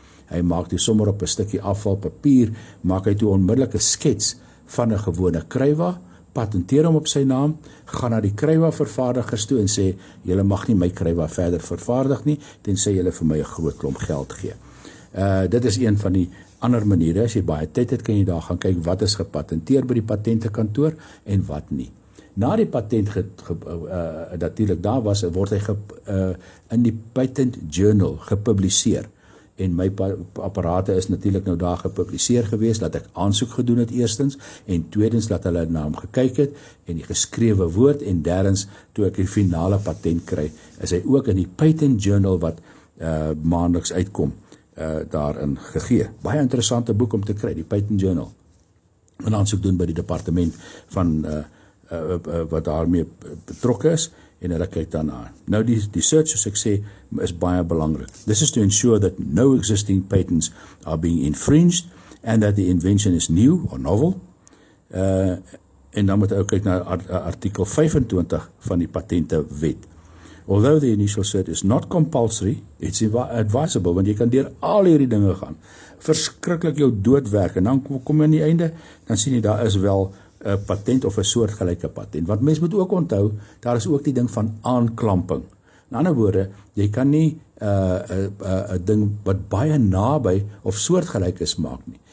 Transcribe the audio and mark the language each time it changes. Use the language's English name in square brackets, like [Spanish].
[Afrikaans] Hy maak toe sommer op 'n stukkie afvalpapier, maak hy toe onmiddellik 'n skets van 'n gewone krywa, patenteer hom op sy naam, gaan na die krywa vervaardigers toe en sê, julle mag nie my krywa verder vervaardig nie, tensy julle vir my 'n groot klomp geld gee. Dit is een van die ander maniere. As jy baie tyd het, kan jy daar gaan kyk wat is gepatenteer by die patentekantoor en wat nie. Na die patent natuurlik daar was, word hy in die Patent Journal gepubliseer. En my apparate is natuurlik nou daar gepubliseer gewees, dat ek aansoek gedoen het eerstens, en tweedens dat hulle na hom gekyk het, en die geskrewe woord, en derdens, toe ek die finale patent kry, is hy ook in die Patent Journal wat maandeliks uitkom, daarin gegee. Baie interessante boek om te kry, die Patent Journal. En aansoek doen by die departement van wat daarmee betrokke is, en hulle kyk daarna. Nou die search, soos ek sê, is baie belangrik. [English] This is to ensure that no existing patents are being infringed and that the invention is new or novel. [Afrikaans] En dan moet jy ook kyk na artikel 25 van die patentewet. [English] Although the initial search is not compulsory, it's advisable, [Afrikaans] want jy kan deur al hierdie dinge gaan. Verskriklik jou doodwerk, en dan kom jy aan die einde, dan sien jy, daar is wel 'n patent of 'n soortgelyke patent. Want mens moet ook onthou, daar is ook die ding van aanklamping. In ander woorde, jy kan nie 'n ding wat baie naby of soortgelyk is maak nie.